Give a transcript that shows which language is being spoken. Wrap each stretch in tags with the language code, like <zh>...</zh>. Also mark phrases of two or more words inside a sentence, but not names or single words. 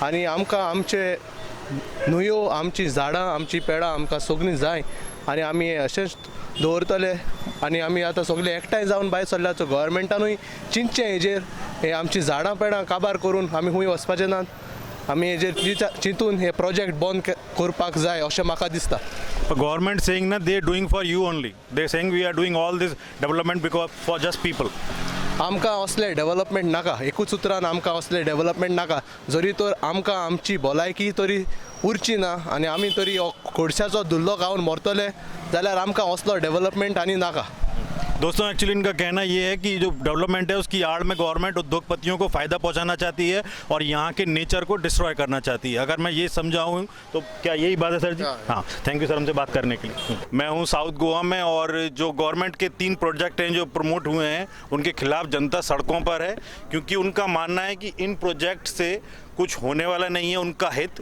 <kok>आनी आमकां आमचे न्हंयो, आमची झाडां, आमची पेडां आमकां सगळीं जाय आनी आमी अशेंच दवरतले। आनी आमी आतां सगळे एकठांय जावन भायर सरल्यात, सो गोवोरमेंटानूय चिंतचें हेजेर, हे आमची झाडां पेडां काबार करून आमी खूंय वचपाचें नात। आमी हेजेर चिंतून हे प्रोजेक्ट बंद करपाक जाय अशें म्हाका दिसता।</kok> <en>government saying na they doing for you only, they saying we are doing all this development because for just people.</en> <kok>आमकां असले डेवलपमेंट नाका, एकूच उतरान आमकां असले डेवलपमेंट नाका। जरी तर आमकां आमची भलायकी तरी उरची ना आनी आमी तरी खोडशाचो धुल्लो खावन मरतले जाल्यार आमकां असलो डेवलपमेंट आनी नाका।</kok> <hi>दोस्तों एक्चुअली इनका कहना ये है कि जो डेवलपमेंट है उसकी आड़ में गवर्नमेंट उद्योगपतियों को फ़ायदा पहुंचाना चाहती है और यहाँ के नेचर को डिस्ट्रॉय करना चाहती है। अगर मैं ये समझाऊँ तो क्या यही बात है सर जी? हाँ,</hi> <en>thank you</en> <hi>सर हमसे बात करने के लिए। मैं हूँ साउथ गोवा में और जो गवर्नमेंट के 3 प्रोजेक्ट हैं जो प्रमोट हुए हैं उनके खिलाफ जनता सड़कों पर है क्योंकि उनका मानना है कि इन प्रोजेक्ट से कुछ होने वाला नहीं है उनका हित।</hi>